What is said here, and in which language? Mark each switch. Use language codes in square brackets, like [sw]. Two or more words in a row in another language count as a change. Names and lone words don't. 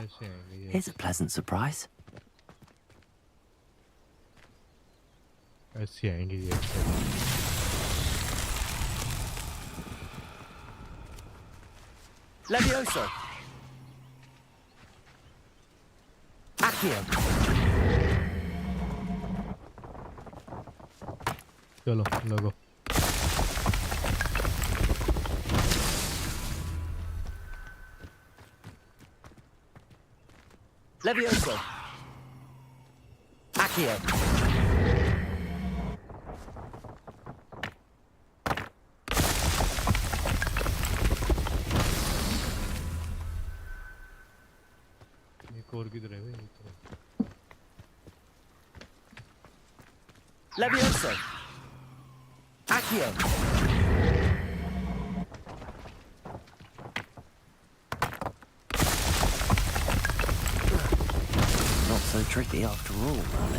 [hi] ऐसे आएंगे ये. [en] here's a pleasant surprise. [hi] ऐसे आएंगे ये. [la] Levioso. Accio. [hi] चलो लगो. [la] Levioso. Accio. [hi] एक और किधर है भाई? [la] Levioso. Accio. [en] Not so tricky after all, Merlin.